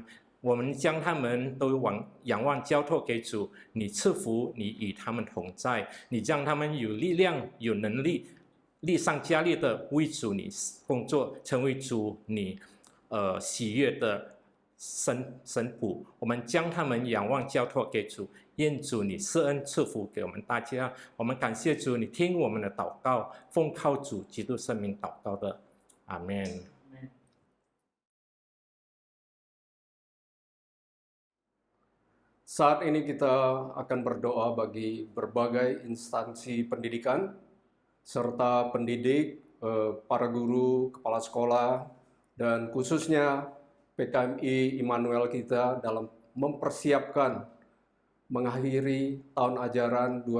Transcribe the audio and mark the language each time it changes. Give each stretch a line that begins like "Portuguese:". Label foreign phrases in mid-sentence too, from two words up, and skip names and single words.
Chinese: 我们将他们都仰望交托给主，你赐福，你与他们同在，你让他们有力量、有能力，力上加力的为主你工作，成为主你喜悦的神仆。我们将他们仰望交托给主，愿主你施恩赐福给我们大家。我们感谢主，你听我们的祷告，奉靠主基督圣名祷告的，阿们。
Indonesian: Saat ini kita akan berdoa bagi berbagai instansi pendidikan, serta pendidik, para guru, kepala sekolah, dan khususnya PKMI Immanuel kita dalam mempersiapkan mengakhiri tahun ajaran